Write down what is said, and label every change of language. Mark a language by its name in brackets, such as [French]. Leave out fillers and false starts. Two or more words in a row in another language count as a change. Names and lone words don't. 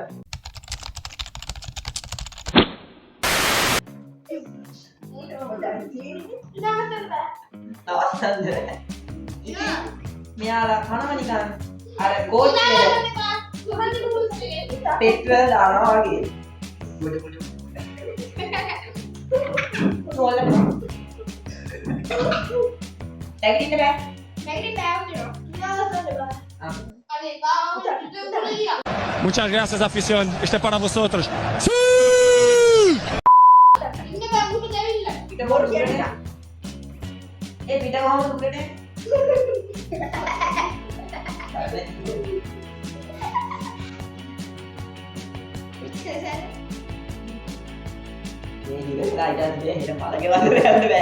[Sinhala] නවත්තන්න ඉතින් මෙයාලා කනවා නිකන් අර කෝච්චියේ පෙට්‍රල් දානවා වගේ. නෝලට නැගිටින්න බෑ. [Spanish] Muchas gracias, afición. Este es para vosotros. [Sinhala] පිට බෝඩ් කියන්නේ. ඒ පිට කොහොමද උගන්නේ? මේ ඉවරලා ඉතින් මේ හිත පළගේ වලට යන්න බෑ.